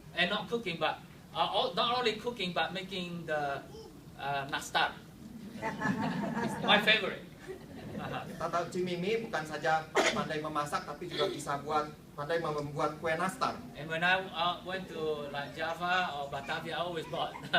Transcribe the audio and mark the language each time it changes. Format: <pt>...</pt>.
<en>And not cooking, but not only cooking, but making the nastar. It's my favorite.</en> <id>Kita tahu Cimimi bukan saja pandai memasak, tapi juga bisa pandai membuat kue nastar.</id> <en>And when I went to like Java or Batavia, I always bought the</en>